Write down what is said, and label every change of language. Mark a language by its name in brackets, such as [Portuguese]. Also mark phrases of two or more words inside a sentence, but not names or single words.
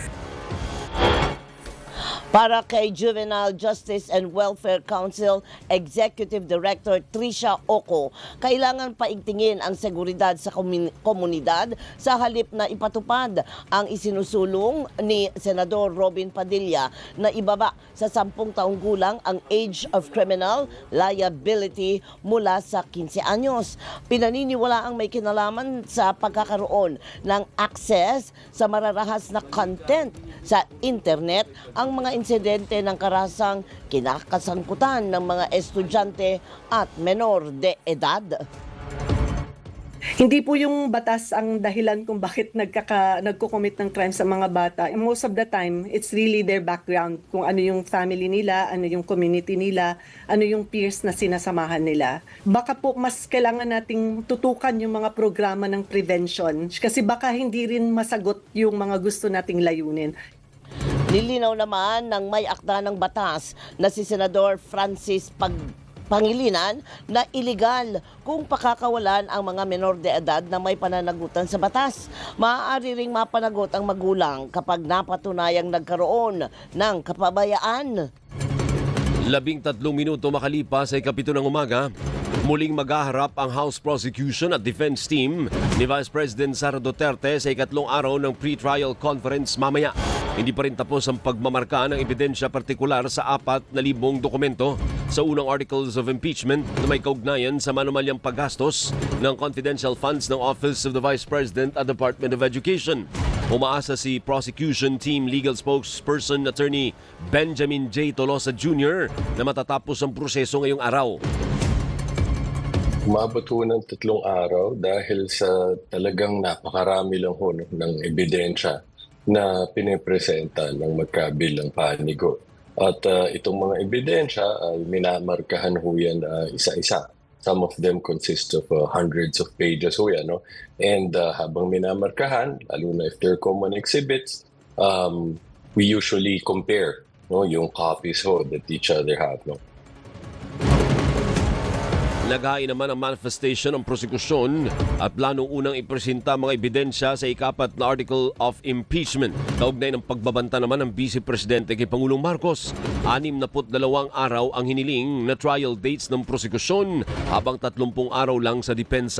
[Filipino] Para kay Juvenile Justice and Welfare Council Executive Director Tricia Oco, kailangan paigtingin ang seguridad sa komunidad sa halip na ipatupad ang isinusulong ni Senador Robin Padilla na ibaba sa 10 taong gulang ang [English] age of criminal liability [Filipino] mula sa 15 anyos. Pinaniniwala ang may kinalaman sa pagkakaroon ng access sa mararahas na content sa internet ang mga insidente ng karahasang kinakasangkutan ng mga estudyante at menor de edad. Hindi po yung batas ang dahilan kung bakit nagko-commit ng crime sa mga bata. [English] Most of the time, it's really their background, [Filipino] kung ano yung family nila, ano yung community nila, ano yung peers na sinasamahan nila. Baka po mas kailangan nating tutukan yung mga programa ng prevention kasi baka hindi rin masagot yung mga gusto nating layunin. Nilinaw naman ng may akda ng batas na si Senador Francis Pangilinan na iligal kung pakakawalan ang mga menor de edad na may pananagutan sa batas. Maaari ring mapanagot ang magulang kapag napatunayang nagkaroon ng kapabayaan. 13 minuto makalipas ay 7 ng umaga. Muling maghaharap ang House Prosecution at Defense Team ni Vice President Sara Duterte sa ikatlong araw ng [English] pre-trial conference [Filipino] mamaya. Hindi pa rin tapos ang pagmamarka ng ebidensya partikular sa 4,000 dokumento sa unang [English] articles of impeachment [Filipino] na may kaugnayan sa manumalyang paggastos ng [English] confidential funds [Filipino] ng Office of the Vice President at Department of Education. Umaasa si [English] Prosecution Team Legal Spokesperson Attorney [Filipino] Benjamin J. Tolosa Jr. na matatapos ang proseso ngayong araw. Umabot ho ng 3 araw dahil sa talagang napakarami lang ho ng ebidensya na pinipresenta ng magkabilang panigo. At itong mga ebidensya ay minamarkahan ho yan isa-isa. [English] Some of them consist of hundreds of pages [Filipino] ho yan. [English] No? And [Filipino] habang minamarkahan, lalo na [English] if they're common exhibits, we usually compare yung copies ho that each other have. No? [Filipino] Naghain naman ang manifestation ng prosekusyon at planong unang ipresenta mga ebidensya sa ika-4 na [English] article of impeachment. [Filipino] Kaugnay ng pagbabanta naman ng Vice Presidente kay Pangulong Marcos. 62 araw ang hiniling na [English] trial dates [Filipino] ng prosekusyon habang 30 araw lang sa depensa.